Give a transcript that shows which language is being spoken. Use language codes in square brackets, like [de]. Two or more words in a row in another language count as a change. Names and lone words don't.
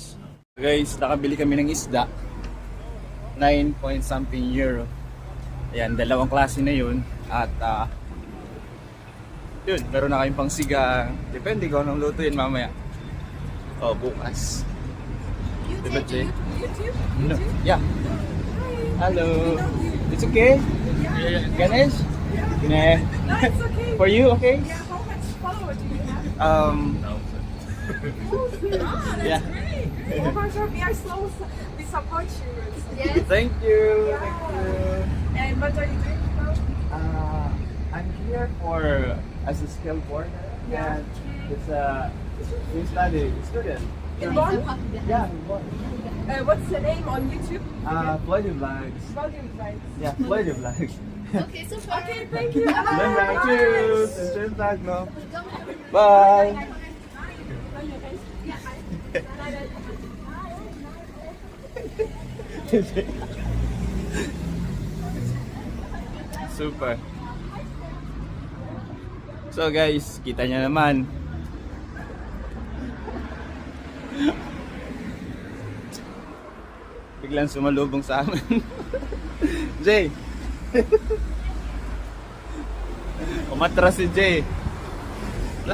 [tl] Guys, nakabili kami ng isda. [en] 9 point something euro. [tl] Ayan, dalawang klase na yun. At, yun, meron na kayong pang sigang. Depende kung anong lutuin mamaya. O, bukas. Diba, Jay? [en] No. Yeah. Hello. It's okay? Ganesh? Nah. No, it's okay. For you, okay? Yeah, how much follower do you have? Yeah. Great. Oh my God, we are so we support you. Yes. Thank you. Yeah. Thank you. And what are you doing now? I'm here for as a skilled worker. Yeah. And it's a student. In Bonn? Yeah, in Bonn. What's the name on YouTube? Floody Vlogs. Volume Vibes. Yeah, Floody Vlogs. Okay, super. Okay, thank you. Then Bye. cheers. And [de] schönen Tag noch. [en] Bye. Super. [tl] So guys, kita nyo naman. Biglang sumalubong sa amin. Jay. Umatras si Jay. Wala eh.